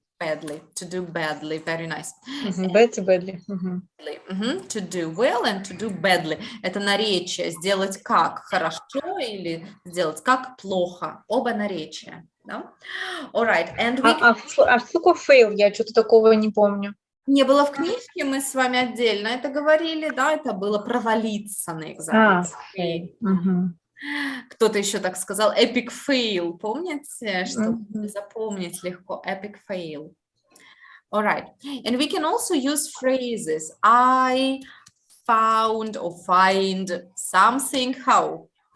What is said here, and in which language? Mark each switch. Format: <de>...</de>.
<en>Badly, to do badly, very nice. Badly. To do well and to do badly.</en> <ru>Это наречие, сделать как хорошо или сделать как плохо. Оба наречия. Да?</ru> <en>All right. And we</en> <ru>что такое fail? Я что-то такого не помню. Не было в книжке, мы с вами отдельно это говорили, да, это было провалиться на экзамене. Кто-то еще так сказал, epic fail, помните, чтобы запомнить легко, epic fail.</ru> <en>All right, and we can also use phrases. I found or find something, how?</en>